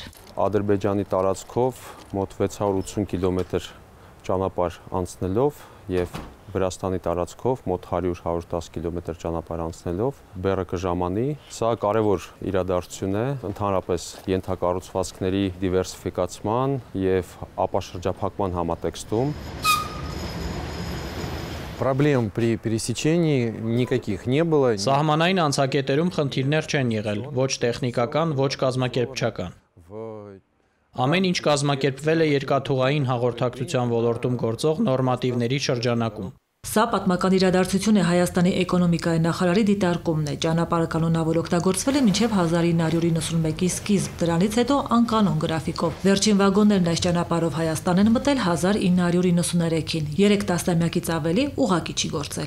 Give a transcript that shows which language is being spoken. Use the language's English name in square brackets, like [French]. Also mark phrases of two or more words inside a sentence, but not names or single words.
[Armenian] Ադրբեջանի տարածքով մոտ 680 կիլոմետր ճանապարհ անցնելով եւ Վրաստանի տարածքով մոտ 100-110 կիլոմետր ճանապարհ անցնելով բեռը կժամանի։ Սա կարևոր իրադարձություն է ընդհանրապես ենթակառուցվածքների դիվերսիֆիկացման եւ ապաշրջափակման համատեքստում։ [Russian] Проблем при пересечении никаких не было. [Armenian] Սահմանային անցակետերում խնդիրներ չեն եղել, ոչ տեխնիկական, ոչ կազմակերպչական։ Ամեն ինչ կազմակերպվել է երկաթուղային հաղորդակցության ոլորտում գործող նորմատիվների շրջանակում։ Սա պատմական իրադարձություն է Հայաստանի էկոնոմիկայի նախարարի դիտարկումն է։ Ճանապարհը կանոնավոր օգտագործվել է մինչև 1991-ի սկիզբ, դրանից հետո անկանոն գրաֆիկով։ Վերջին վագոններն այս ճանապարհով Հայաստան են մտել 1993-ին, 3 տասնամյակից ավելի ուղղակի չի գործել։